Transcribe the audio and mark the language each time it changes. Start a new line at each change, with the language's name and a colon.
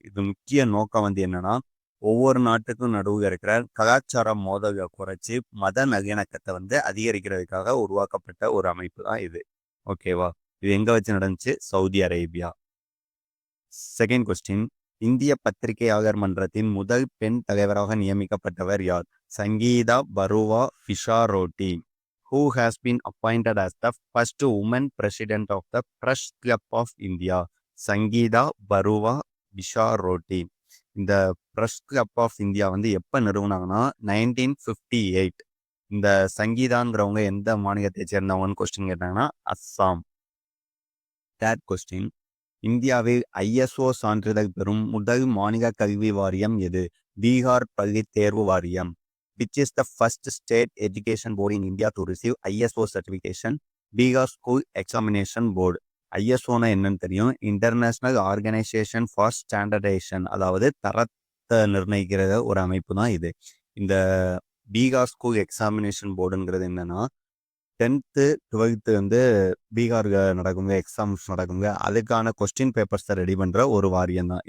Tamil: இது முக்கிய நோக்கம் என்னன்னா, ஒவ்வொரு நாட்டுக்கும் நடுவில் இருக்கிற கலாச்சார மோதலை குறைச்சி மத நல்லிணக்கத்தை அதிகரிக்கிறதுக்காக உருவாக்கப்பட்ட ஒரு அமைப்பு தான் இது. ஓகேவா? இது எங்க வச்சு நடந்துச்சு? Saudi Arabia.
English: second question,
Tamil: இந்திய பத்திரிகையாளர் மன்றத்தின் முதல் பெண் தலைவராக நியமிக்கப்பட்டவர் யார்? சங்கீதா பருவா பிஷாரோட்டி.
English: Who has been appointed as the first woman president of the Press Club of India?
Tamil: Sangeetha பருவா பிஷாரோட்டி. இந்த பிரஸ் கிளப் ஆஃப் இந்தியா எப்போ நிறுவனாங்கன்னா 1958. இந்த சங்கீதாங்கிறவங்க எந்த மாநிலத்தை சேர்ந்தவங்கன்னு கொஸ்டின் கேட்டாங்கன்னா அஸ்ஸாம்.
English: third question,
Tamil: இந்தியாவில் ISO சான்றிதழ் பெறும் முதல் மாநில கல்வி வாரியம் எது? பீகார் பள்ளி தேர்வு வாரியம்.
English: Which is the first state education board in India to receive ISO certification? Bihar School Examination Board.
Tamil: ISOனா என்னன்னு தெரியும்? இன்டர்நேஷனல் ஆர்கனைசேஷன் ஃபார் ஸ்டாண்டர்டைசேஷன், அதாவது தரத்தை நிர்ணயிக்கிற ஒரு அமைப்பு தான் இது. இந்த பீகார் ஸ்கூல் எக்ஸாமினேஷன் போர்டுங்கிறது என்னன்னா, 10th 12th பீகாருக்கு நடக்குங்க, எக்ஸாம்ஸ் நடக்குங்க, அதுக்கான கொஸ்டின் பேப்பர்ஸை ரெடி பண்ணுற ஒரு வாரியம் தான்.